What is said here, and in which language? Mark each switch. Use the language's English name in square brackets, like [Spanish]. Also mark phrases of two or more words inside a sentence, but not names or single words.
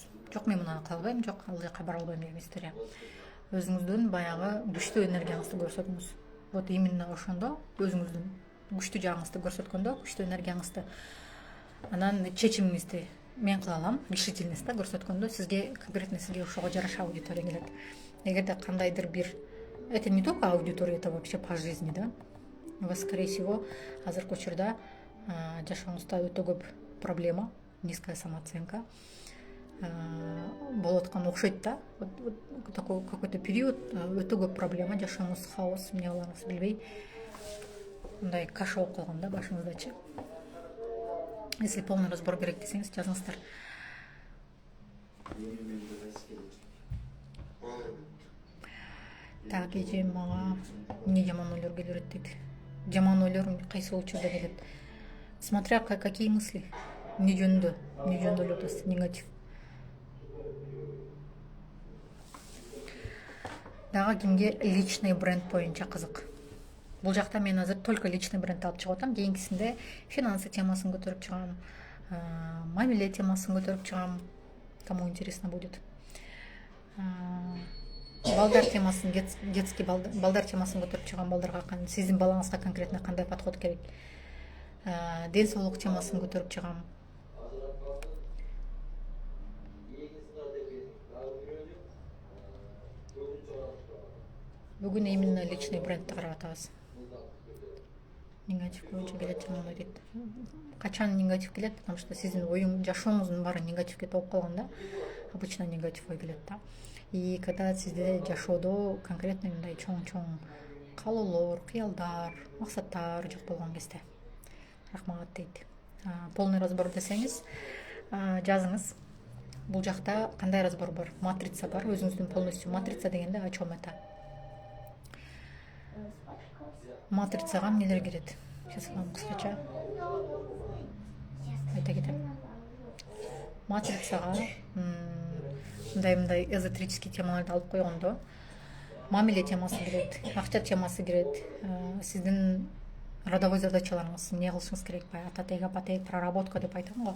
[Kyrgyz] Жок, мен муну кыла албайм, жок, ал жака бара албайм деген история. Өзүңүздүн баягы күчтүү энергияңызды көрсөтүңүз. [Russian] Вот именно [Kyrgyz] ошондо өзүңүздүн күчтүү жагыңызды көрсөткөндө, күчтүү энергияңызды, анан чечимиңизди мен кыла алам, решительность да көрсөткөндө сизге конкретно сизге ошого жараша аудитория келет. Эгерде кандайдыр бир, [Russian] это не только аудитория, это вообще по жизни, да. У вас, скорее всего, [Kyrgyz] азыркы учурда жашооңузда өтө көп проблема, [Russian] низкая самооценка [Kyrgyz] болуп аткан окшойт да. [Russian] Такой какой-то период [Kyrgyz] өтө көп проблема, жашооңуз хаос, эмне кыларыңызды билбей мындай каша болуп калган да башыңыздачы. [Russian] Если полный разбор [Kyrgyz] керек десеңиз, жазыңыздар. Так, эже мага эмне жаман ойлор келип берет дейт. Жаман ойлор кайсы учурда келет? [Russian] Смотря какие мысли. [Kyrgyz] Эмне жөнүндө ойлоп атасыз? Негатив. Дагы кимге [Russian] личный бренд [Kyrgyz] боюнча кызык? Бул жакта мен азыр [Russian] только личный бренд [Kyrgyz] алып чыгып атам. Кийинкисинде финансы темасын көтөрүп чыгам, мамиле темасын көтөрүп чыгам. [Russian] Кому интересно будет. [Kyrgyz] Балдар темасын, детский балдар темасын көтөрүп чыгам. Балдарга сиздин балаңызга конкретно кандай подход керек? Ден соолук темасын көтөрүп чыгам. Бүгүн [Russian] именно личный [Kyrgyz] брендти карап атабыз. Негатив боюнча келет, жаман ой дейт. Качан негатив келет? [Russian] Потому что [Kyrgyz] сиздин оюң, жашооңуздун баары негативге толуп калган да. Обычно негатив ой келет да. [Russian] И когда [Kyrgyz] сизде жашоодо конкретно мындай чоң каалоолор, кыялдар, максаттар жок болгон кезде. Рахмат дейт. Полный разбор десеңиз, жазыңыз. Бул жакта кандай разбор бар? Матрица бар, өзүңүздүн полностью матрица дегенде [Russian] о чем это? [Kyrgyz] Матрицага эмнелер кирет? [Russian] Сейчас вам [Kyrgyz] кыскача айта кетем. Матрицага мындай эзотерический темаларды алып койгондо, мамиле темасы кирет, акча темасы кирет, сиздин [Russian] родовой задачаларыңыз, [Kyrgyz] эмне кылышыңыз керек, ататек, апатек, проработка деп айтам го.